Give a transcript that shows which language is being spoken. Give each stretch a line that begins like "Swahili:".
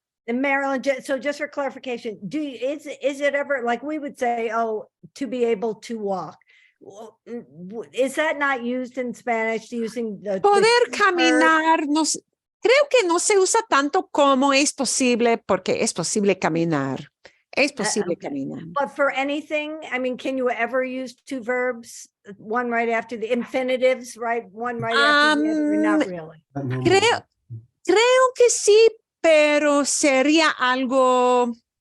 English: and Marilyn, so just for clarification, is it ever, like we would say, oh, to be able to walk? Well, is that not used in Spanish using the
Spanish: poder
English: verb?
Spanish: caminar, creo que no se usa tanto como es posible, porque es posible caminar. Es posible
English: okay.
Spanish: caminar.
English: But for anything, I mean, can you ever use two verbs, one right after the infinitives, right? One right after the other, or not really?
Spanish: No, Creo que sí, pero sería algo.